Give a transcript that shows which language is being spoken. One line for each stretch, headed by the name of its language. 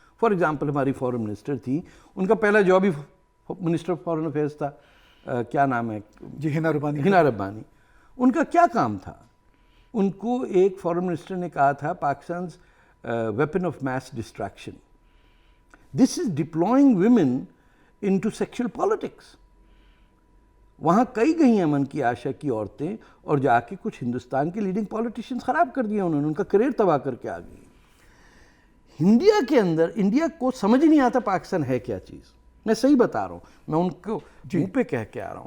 Urdu: For example ہماری فورن minister تھی، ان کا پہلا job he minister of foreign affairs تھا. کیا نام ہے؟ جی، ہنا ربانی. ہنا ربانی. ان کا کیا کام تھا؟ ان کو ایک فورن منسٹر نے کہا تھا پاکستان's
English: weapon of mass distraction. This is deploying women into sexual politics.
Urdu: وہاں کئی گئی امن کی آشا کی عورتیں، اور جا کے کچھ ہندوستان کے لیڈنگ پالیٹیشینز خراب کر دیا انہوں نے، ان کا کریئر تباہ کر کے آ گئی. انڈیا کے اندر، انڈیا کو سمجھ نہیں آتا پاکستان ہے کیا چیز. میں صحیح بتا رہا ہوں، میں ان کو منہ پہ کہہ کے آ رہا ہوں.